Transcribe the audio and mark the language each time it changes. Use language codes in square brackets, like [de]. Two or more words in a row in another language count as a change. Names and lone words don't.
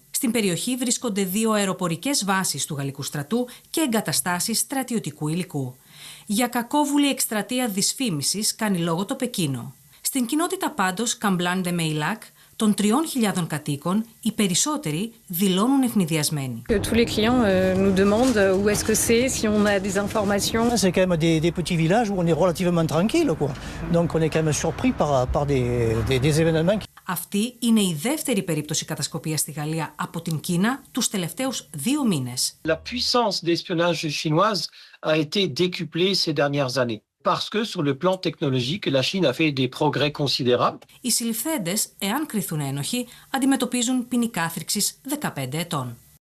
[el] Στην περιοχή βρίσκονται 2 αεροπορικές βάσεις του γαλλικού στρατού και εγκαταστάσεις στρατιωτικού υλικού. Για κακόβουλη εκστρατεία δυσφήμισης κάνει λόγο το Πεκίνο. Στην κοινότητα πάντως Καμπλάν de Meillac, των 3.000 κατοίκων, οι περισσότεροι δηλώνουν ευνηδιασμένοι. [fr] Tous les clients nous demandent où est-ce que c'est, si on a des informations. C'est quand même des petits villages où on est relativement tranquille, quoi. Donc on est quand même surpris par des événements. [el] Αυτή είναι η δεύτερη περίπτωση κατασκοπίας στη Γαλλία από την Κίνα τους τελευταίους 2 μήνες. [fr] La puissance d'espionnage chinoise a été décuplée ces dernières années. Parce que sur le plan technologique, la Chine a fait des progrès considérables. [el] Οι συλληφθέντες, εάν κριθούν ένοχοι, αντιμετωπίζουν ποινή κάθριξης 15 ετών.